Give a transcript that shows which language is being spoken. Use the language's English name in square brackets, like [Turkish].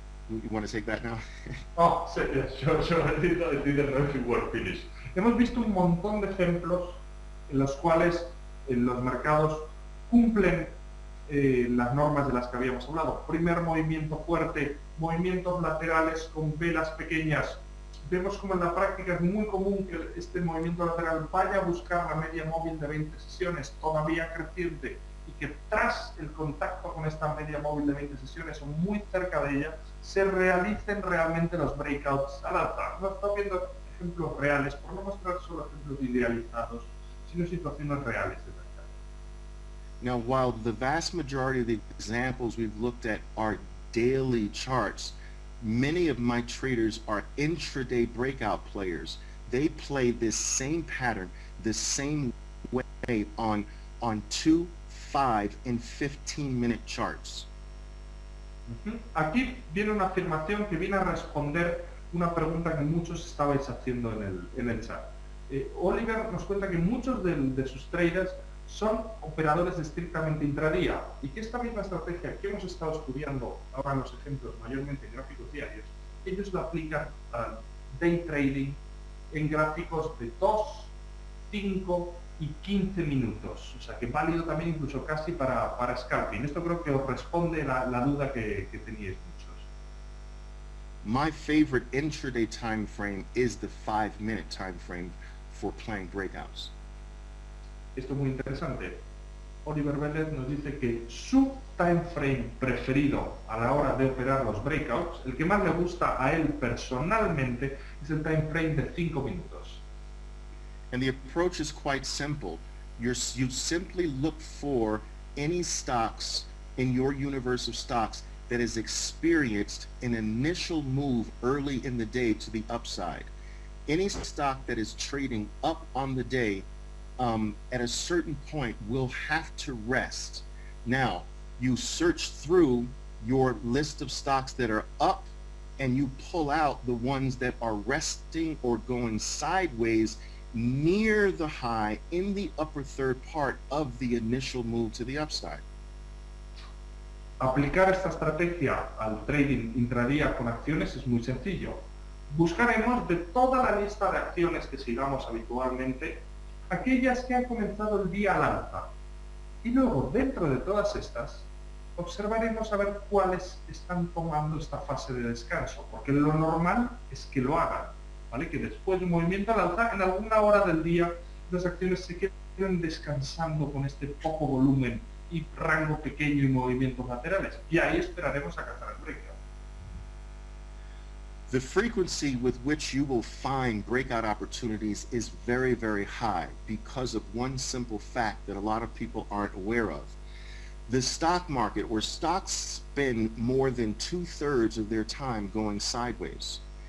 [English] You want to take that now? Oh, sí, I didn't know if you were finished. [Spanish] Hemos visto un montón de ejemplos en los cuales los mercados cumplen las normas de las que habíamos hablado. Primer movimiento fuerte, movimientos laterales con velas pequeñas. Vemos como en la práctica es muy común que este movimiento lateral vaya a buscar la media móvil de 20 sesiones todavía creciente y que tras el contacto con esta media móvil de 20 sesiones o muy cerca de ella se realicen realmente los breakouts al alta. No estoy viendo ejemplos reales, por no mostrar solo ejemplos idealizados, sino situaciones reales de mercado. [English] Now, while the vast majority of the examples we've looked at are daily charts, many of my traders are intraday breakout players. They play this same pattern, the same way on 2, 5, and 15-minute charts. [Spanish] Aquí viene una afirmación que viene a responder una pregunta que muchos estabais haciendo en el chat. Oliver nos cuenta que muchos de sus traders son operadores estrictamente intradía y que esta misma estrategia que hemos estado estudiando ahora en los ejemplos, mayormente en gráficos diarios, ellos la aplican al day trading en gráficos de 2, 5 y 15 minutos. O sea que válido también incluso casi para scalping. Esto creo que os responde la duda que teníais muchos. [English] My favorite intraday time frame is the 5-minute time frame for playing breakouts. [Spanish] Esto es muy interesante. Oliver Velez nos dice que su time frame preferido a la hora de operar los breakouts, el que más le gusta a él personalmente, es el time frame de 5 minutos. [English] And the approach is quite simple. You simply look for any stocks in your universe of stocks that has experienced an initial move early in the day to the upside. Any stock that is trading up on the day at a certain point will have to rest. Now, you search through your list of stocks that are up and you pull out the ones that are resting or going sideways near the high in the upper third part of the initial move to the upside. [Spanish] Aplicar esta estrategia al trading intradía con acciones es muy sencillo. Buscaremos de toda la lista de acciones que sigamos habitualmente aquellas que han comenzado el día al alza. Y luego, dentro de todas estas, observaremos a ver cuáles están tomando esta fase de descanso, porque lo normal es que lo hagan, ¿vale? Que después de un movimiento al alza, en alguna hora del día, las acciones se queden descansando con este poco volumen y rango pequeño y movimientos laterales. Y ahí esperaremos a cazar el breakout. [English] The frequency with which you will find breakout opportunities is very, very high because of one simple fact that a lot of people aren't aware of. The stock market, where stocks spend more than 2/3 of their time going sideways.